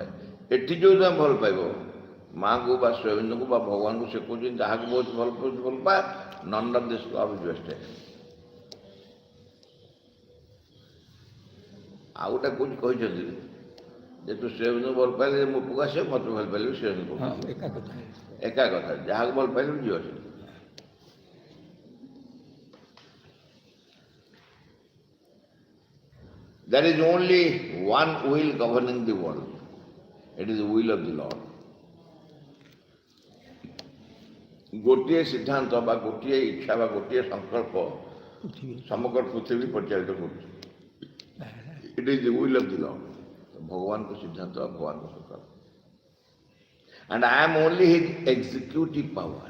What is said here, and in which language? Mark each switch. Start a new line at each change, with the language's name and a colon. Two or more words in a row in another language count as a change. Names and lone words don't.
Odia: ଏଠି ଯେଉଁ ତମେ ଭଲ ପାଇବ, ମାଆଙ୍କୁ ବା ଶ୍ରୀ ଅରବିନ୍ଦଙ୍କୁ ବା ଭଗବାନଙ୍କୁ, ସେ କହୁଛନ୍ତି ଯାହାକୁ ବହୁତ ଭଲ ପାଉଛି ଭଲ ପା,
English: none of this love is wasted.
Odia: ଆଉ ଗୋଟେ କୋଉଠି କହିଛନ୍ତି ଯେ ତୁ ଶ୍ରୀ ଅରବିନ୍ଦଙ୍କୁ ଭଲ ପାଇଲେ ମୋ ପୁଅ ଆସିବ, ମୋତେ ଭଲ ପାଇଲେ ଶ୍ରୀ ଅରବିନ୍ଦଙ୍କୁ ଏକା କଥା। ଯାହାକୁ ଭଲ ପାଇଲେ ବି ଯିବ ସେ।
English: There is only one will governing the world. It is the will of the Lord.
Odia: ଗୋଟିଏ ସିଦ୍ଧାନ୍ତ ବା ଗୋଟିଏ ଇଚ୍ଛା ବା ଗୋଟିଏ ସଂକଳ୍ପ ସମଗ୍ର ପୃଥିବୀ ପରିଚାଳିତ କରୁଛି।
English: it is the will of the Lord.
Odia: ଭଗବାନଙ୍କ ସିଦ୍ଧାନ୍ତ, ଭଗବାନଙ୍କ ସଂକଳ୍ପ।
English: and I am only his executive power.